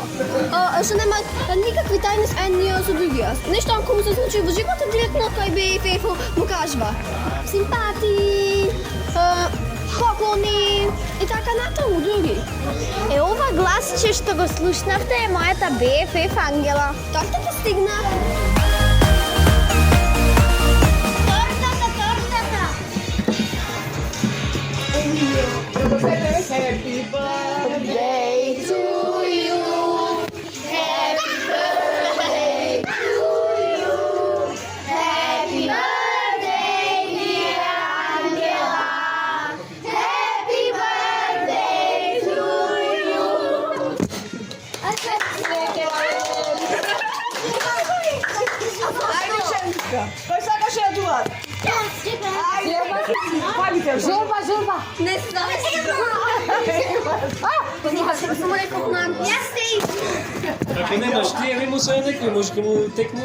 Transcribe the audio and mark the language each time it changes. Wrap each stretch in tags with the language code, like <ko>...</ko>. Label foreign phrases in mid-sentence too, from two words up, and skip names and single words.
<mk>Што нема никакви тајни едни со другија. Нешто ако му се случи во животот, директно кај BFF му кажува симпатии, поклони и така натаму други. Ова гласче што го слушнавте е мојата BFF Ангела. Тортата стигна.</mk> <en>Happy birthday to you. Happy birthday to you. Happy birthday, dear Angela. Happy birthday to you.</en> <mk>Кој сакаш ја дуат? Журба, журба. Не знаеш. Само некој нам. Ако немаш ти, еви му со некој, може ке му текне.</mk>